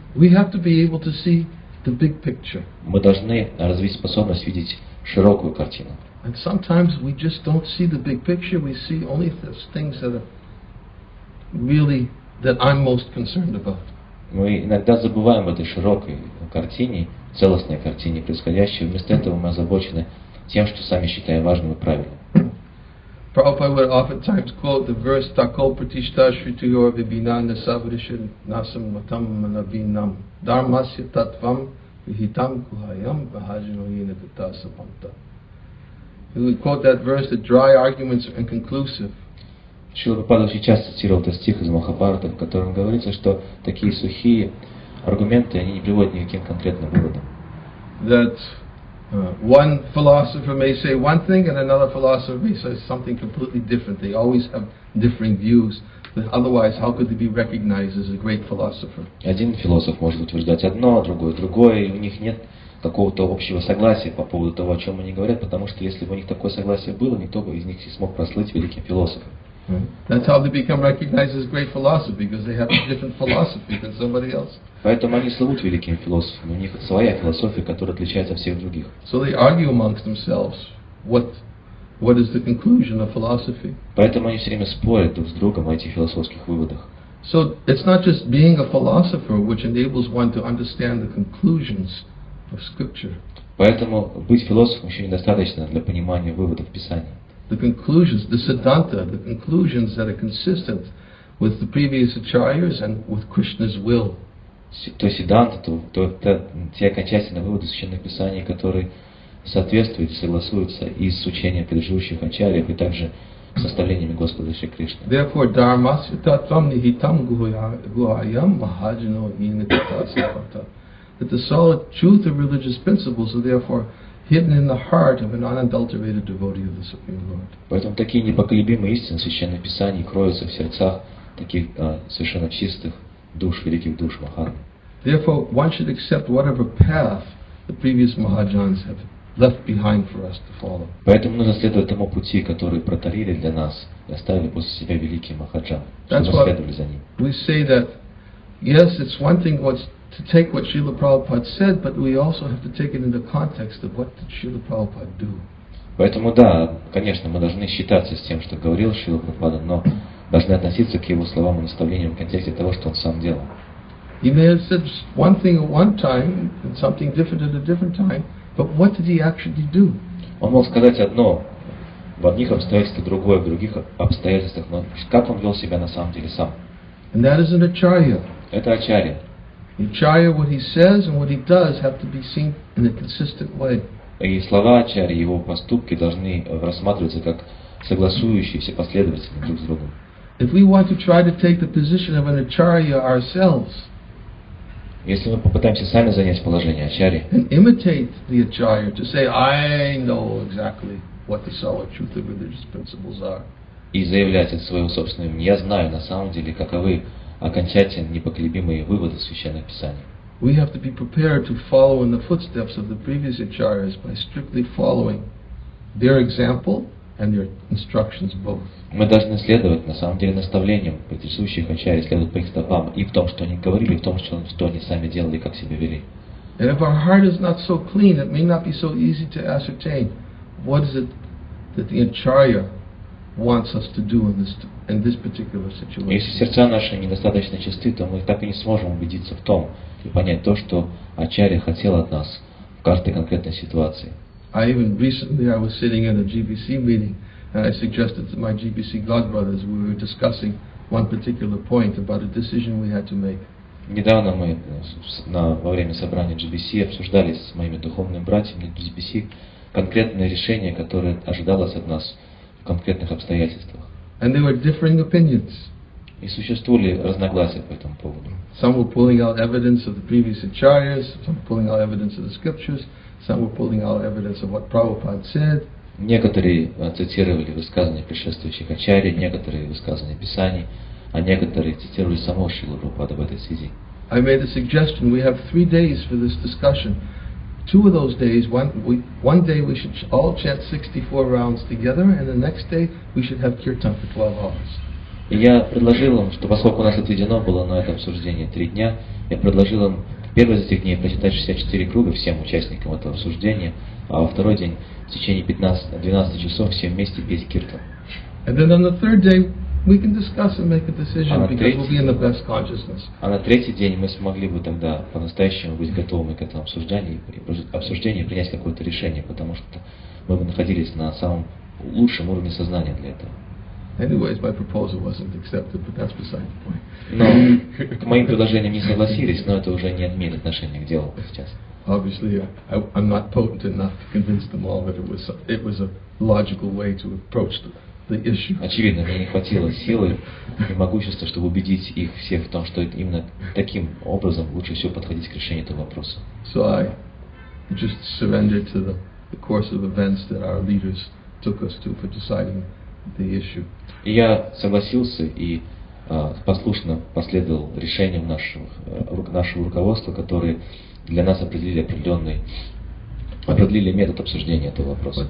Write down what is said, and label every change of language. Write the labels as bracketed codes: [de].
[en] We have to be able to see the big picture. [ru] Мы должны развить способность видеть широкую картину. [en] And sometimes we just don't see the big picture. We see only those things that are really that I'm most concerned about. [ru] Мы иногда забываем об этой широкой картине, целостной картине происходящего. Вместо этого мы озабочены тем, что сами считаем важным и правильным. [en] Prabhupada would oftentimes quote the verse [sa] Takol Pratishta Shrituyor Vibhinana Savrishan Nasam Matam Manavinam Dharmasya Tattvam Vihitam Kuhayam Bahajano Yinakata Sapanta. [en] He would quote that verse that dry arguments are inconclusive. [ru] Шрила Прабхупада очень часто цитировал этот стих из Махабхарата, в котором говорится, что такие сухие аргументы, они не приводят ни к каким конкретным выводам. [en] That one philosopher may say one thing and another philosopher may say something completely different. They always have differing views. But otherwise, how could they be recognized as a great philosopher? [ru] Один философ может утверждать одно, другой другое, и у них нет какого-то общего согласия по поводу того, о чем они говорят, потому что если бы у них такое согласие было, никто бы из них не смог прослыть великим философом. [en] That's how they become recognized as great philosophers, because they have a different philosophy than somebody else. [ru] Поэтому они слывут великими философами, у них своя философия, которая отличается от всех других. [en] So they argue amongst themselves what is the conclusion of philosophy. [ru] Поэтому они все время спорят друг с другом о этих философских выводах. [en] So it's not just being a philosopher which enables one to understand the conclusions of scripture. [ru] Поэтому быть философом еще недостаточно для понимания выводов Писания. [en] The conclusions, the siddhanta, the conclusions that are consistent with the previous acharyas and with Krishna's will. [ru] То сиддханта, те окончательные выводы священных писаний, которые соответствуют и согласуются и с учением предыдущих ачарьев, и также с наставлениями Господа Шри Кришны. [en] Therefore, [sa] dharmasya tattvam nihitam guhayam mahajano yinakata sapata. [en] That the solid truth of religious principles are therefore hidden in the heart of an unadulterated devotee of the Supreme Lord. [ru] Поэтому такие непоколебимые истины священных писаний кроются в сердцах таких совершенно чистых душ, великих душ Маханы. [en] Therefore, one should accept whatever path the previous Mahajans have left behind for us to follow. [ru] Поэтому нужно следовать тому пути, который протарили для нас и оставили после себя великие Махаджаны, чтобы мы следовали за ним. [en] We say that, yes, it's one thing to take what Srila Prabhupada said, but we also have to take it in the context of what did Srila Prabhupada do. [ru] Поэтому да, конечно, мы должны считаться с тем, что говорил Шрила Прабхупада, но должны относиться к его словам и наставлениям в контексте того, что он сам делал. [en] He may have said one thing at one time and something different at a different time, but what did he actually do? [ru] Он мог сказать одно в одних обстоятельствах, другое в других обстоятельствах, но как он вел себя на самом деле сам? [en] And that is an acharya. [ru] Это ачарья. [en] Acharya, what he says and what he does have to be seen in a consistent way. [ru] И слова ачарьи, его поступки должны рассматриваться как согласующиеся последовательно друг с другом. [en] If we want to try to take the position of an acharya ourselves, [ru] если мы попытаемся сами занять положение ачарьи, [en] and imitate the acharya to say, I know exactly what the solid truth of religious principles are, [ru] и заявлять от своего собственного имени, я знаю на самом деле, каковы окончательно непоколебимые выводы Священного Писания. [en] We have to be prepared to follow in the footsteps of the previous acharyas by strictly following their example and their instructions both. [ru] Мы должны следовать, на самом деле, наставлениям предшествующих ачарьи, следовать по их стопам, и в том, что они говорили, и в том, что они сами делали, и как себя вели. [en] And if our heart is not so clean, it may not be so easy to ascertain what is it that the acharya wants us to do in this particular situation. [ru] Если сердца наши недостаточно чисты, то мы так и не сможем убедиться в том и понять то, что ачарья хотел от нас в каждой конкретной ситуации. [en] Recently I was sitting in a GBC meeting and I suggested to my GBC godbrothers, we were discussing one particular point about a decision we had to make. [ru] Недавно мы во время собрания GBC обсуждали с моими духовными братьями GBC конкретное решение, которое ожидалось от нас в конкретных обстоятельствах. [en] And there were differing opinions. [ru] И существовали разногласия по этому поводу. [en] Some were pulling out evidence of the previous acharyas, some were pulling out evidence of the scriptures, some were pulling out evidence of what Prabhupada said. [ru] Некоторые цитировали высказывания предшествующих ачарьи, некоторые высказывания Писаний, а некоторые цитировали самого Шрилу Прабхупаду в этой связи. [en] I made a suggestion. We have 3 days for this discussion. 2 of those days, one day we should all chant 64 rounds together, and the next day we should have kirtan for 12 hours. [ru] И я предложил им, что поскольку у нас отведено было на это обсуждение 3 дня, я предложил им в первый из этих дней прочитать 64 круга всем участникам этого обсуждения, а во второй день в течение 12 часов все вместе петь киртан. [en] And then on the third day we can discuss and make a decision because we'll be in the best consciousness. [ru] А на третий день мы смогли бы тогда по-настоящему быть готовыми к этому обсуждению и принять какое-то решение, потому что мы бы находились на самом лучшем уровне сознания для этого. [en] Anyways, my proposal wasn't accepted, but that's beside the point. [ru] Но к моим предложениям не согласились, но это уже не имеет отношения к делу сейчас. [en] Obviously, I'm not potent enough to convince them all that it was a logical way to approach the issue. [ru] Очевидно, мне не хватило силы и могущества, чтобы убедить их всех в том, что именно таким образом лучше всего подходить к решению этого вопроса. [en] So I just surrendered to the course of events that our leaders took us to for deciding the issue. [ru] И я согласился и послушно последовал решениям нашего руководства, которые для нас определили метод обсуждения этого вопроса.